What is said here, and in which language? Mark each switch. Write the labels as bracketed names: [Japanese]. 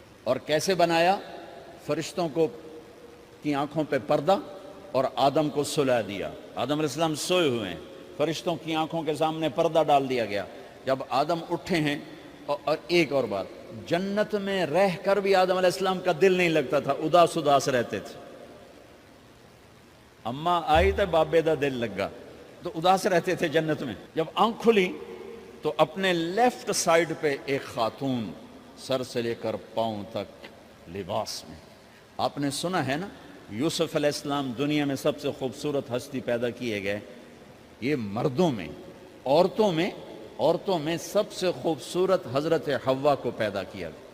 [Urdu] اور کیسے بنایا؟ فرشتوں کو کی آنکھوں پہ پردہ اور آدم کو سلا دیا. آدم علیہ السلام سوئے ہوئے ہیں, فرشتوں کی آنکھوں کے سامنے پردہ ڈال دیا گیا. جب آدم اٹھے ہیں, اور ایک اور بات, جنت میں رہ کر بھی آدم علیہ السلام کا دل نہیں لگتا تھا, اداس اداس رہتے تھے. [Punjabi] اماں آئی تو بابے دا دل لگا, [Urdu] تو اداس رہتے تھے جنت میں. جب آنکھ کھلی تو اپنے لیفٹ سائیڈ پہ ایک خاتون, سر سے لے کر پاؤں تک لباس میں. آپ نے سنا ہے نا, یوسف علیہ السلام دنیا میں سب سے خوبصورت ہستی پیدا کیے گئے. یہ مردوں میں, عورتوں میں سب سے خوبصورت حضرت حوا کو پیدا کیا.